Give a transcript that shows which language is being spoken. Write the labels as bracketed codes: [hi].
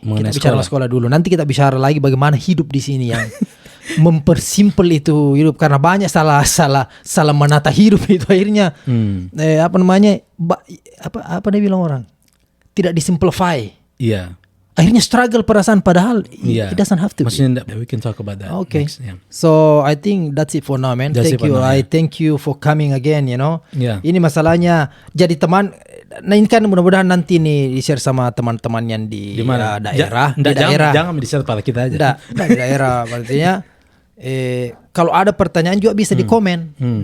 [id] Kita bicara sekolah dulu, nanti kita bicara lagi bagaimana hidup di sini yang mempersimpel itu hidup, karena banyak salah menata hidup itu akhirnya apa dia bilang orang tidak disimplify. Akhirnya struggle perasaan, padahal [en] it doesn't have to be. We can talk about that. Okay. Next, So I think that's it for now, man. Thank you. I thank you for coming again. [id] Ini masalahnya jadi teman. Nah ini kan mudah-mudahan nanti nih di-share sama teman-teman yang di daerah. Jangan di-share pada kita aja. Di daerah artinya. Kalau ada pertanyaan juga bisa di komen.